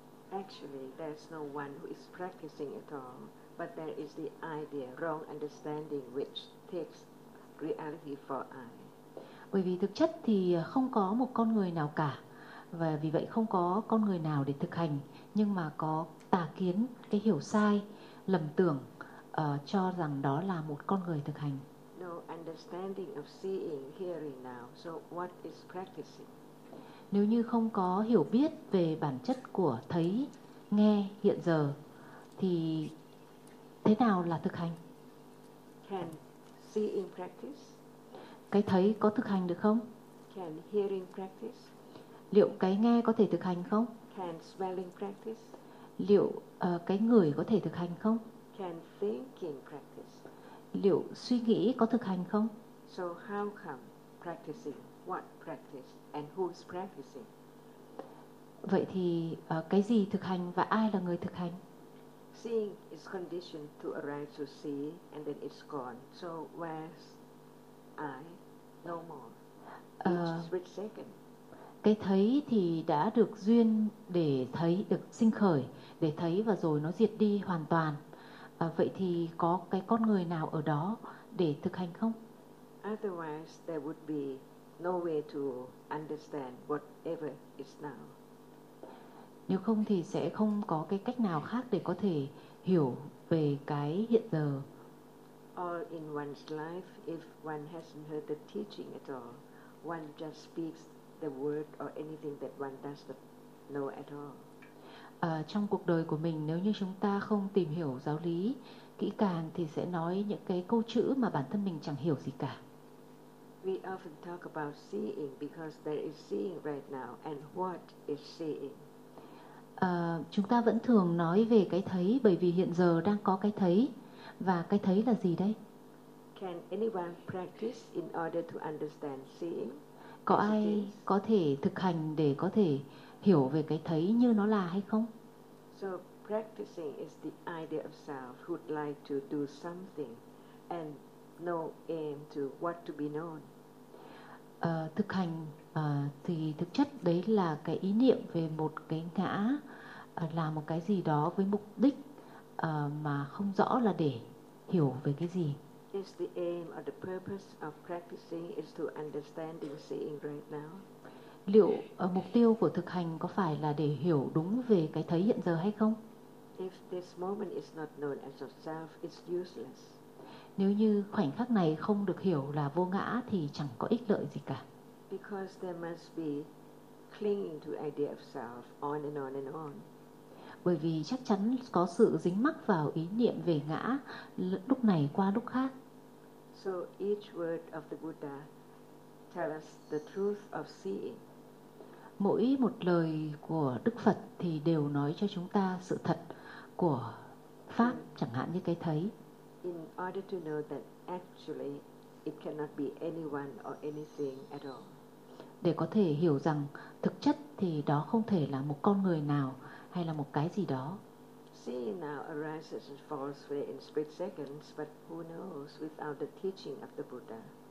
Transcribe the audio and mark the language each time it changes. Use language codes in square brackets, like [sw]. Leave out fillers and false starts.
[en] Actually, there's no one who is practicing at all, but there is the idea, wrong understanding which takes reality for I. [vi] Bởi vì thực chất thì không có một con người nào cả, và vì vậy không có con người nào để thực hành, nhưng mà có tà kiến, cái hiểu sai, lầm tưởng cho rằng đó là một con người thực hành. [en] Understanding of seeing, hearing now. So what is practicing? [vi] Nếu như không có hiểu biết về bản chất của thấy, nghe, hiện giờ, thì thế nào là thực hành? [en] Can seeing practice? [vi] Cái thấy có thực hành được không? [en] Can hearing practice? [vi] Liệu cái nghe có thể thực hành không? [en] Can smelling practice? [vi] Liệu cái ngửi có thể thực hành không? [en] Can thinking practice? [vi] Liệu suy nghĩ có thực hành không? [en] So how come practicing? What practice? And who's practicing? [vi] Vậy thì cái gì thực hành và ai là người thực hành? [en] Seeing is conditioned to arrive to see and then it's gone. So where's I? No more. It's split second. [vi] Cái thấy thì đã được duyên để thấy, được sinh khởi để thấy và rồi nó diệt đi hoàn toàn. Vậy thì có cái con người nào ở đó để thực hành không? [en] Otherwise, there would be no way to understand whatever is now. [vi] Nếu không thì sẽ không có cái cách nào khác để có thể hiểu về cái hiện giờ. [en] All in one's life, if one hasn't heard the teaching at all, one just speaks the word or anything that one doesn't know at all. [vi] Trong cuộc đời của mình, nếu như chúng ta không tìm hiểu giáo lý kỹ càng thì sẽ nói những cái câu chữ mà bản thân mình chẳng hiểu gì cả. [en] We often talk about seeing because there is seeing right now and what is seeing. [vi] Chúng ta vẫn thường nói về cái thấy bởi vì hiện giờ đang có cái thấy, và cái thấy là gì đây? [en] Can anyone practice in order to understand seeing? [vi] Có ai có thể thực hành để có thể hiểu về cái thấy như nó là hay không? [en] So practicing is the idea of self who'd like to do something and no aim to what to be known. [vi] Thực hành thì thực chất đấy là cái ý niệm về một cái ngã, là một cái gì đó với mục đích mà không rõ là để hiểu về cái gì. [en] Is the aim or the purpose of practicing is to understand the seeing right now? [vi] Liệu mục tiêu của thực hành có phải là để hiểu đúng về cái thấy hiện giờ hay không? [en] If this moment is not known as yourself, it's useless. [vi] Nếu như khoảnh khắc này không được hiểu là vô ngã thì chẳng có ích lợi gì cả. [en] Because there must be clinging to idea of self on and on and on. [vi] Bởi vì chắc chắn có sự dính mắc vào ý niệm về ngã lúc này qua lúc khác. [en] So each word of the Buddha tell us the truth of seeing. [vi] Mỗi một lời của Đức Phật thì đều nói cho chúng ta sự thật của Pháp, chẳng hạn như cái thấy. [en] In order to know that actually it cannot be anyone or anything at all. [vi] Để có thể hiểu rằng thực chất thì đó không thể là một con người nào hay là một cái gì đó. [en] Seeing now arises and falls away in split seconds, but who knows without the teaching of the Buddha.